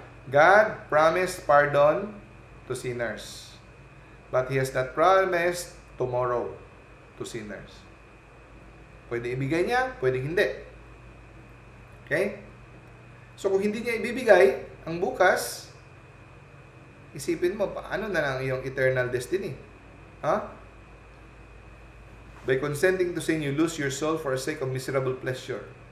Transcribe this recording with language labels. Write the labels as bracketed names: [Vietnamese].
[English] God promised pardon to sinners, but He has not promised tomorrow to sinners. [Filipino] Pwede ibigay niya, pwede hindi. Okay? So kung hindi niya ibibigay ang bukas, isipin mo, paano na lang iyong eternal destiny? Ha? [English] By consenting to sin, you lose your soul for the sake of miserable pleasure.